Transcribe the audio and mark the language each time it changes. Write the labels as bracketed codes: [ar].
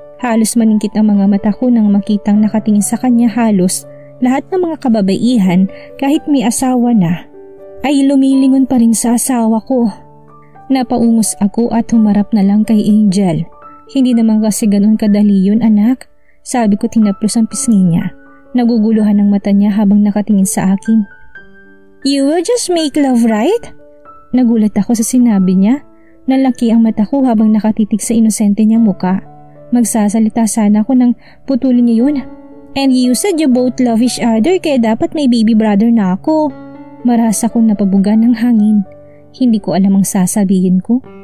[tl] Halos maningkit ang mga mata ko nang makitang nakatingin sa kanya halos lahat ng mga kababaihan kahit may asawa na. Ay lumilingon pa rin sa asawa ko. Napaungos ako at humarap na lang kay Angel. Hindi naman kasi ganoon kadali yun, anak. Sabi ko tinaplos ang pisngi niya. Naguguluhan ang mata niya habang nakatingin sa akin. [en] You will just make love, right? [tl] Nagulat ako sa sinabi niya. Nalaki ang mata ko habang nakatitig sa inosente niyang muka. Magsasalita sana ako nang putulin niya yun. [en] And you said you both love each other [tl] kaya dapat may baby brother na ako. Marasa akong napabuga ng hangin. Hindi ko alam ang sasabihin ko.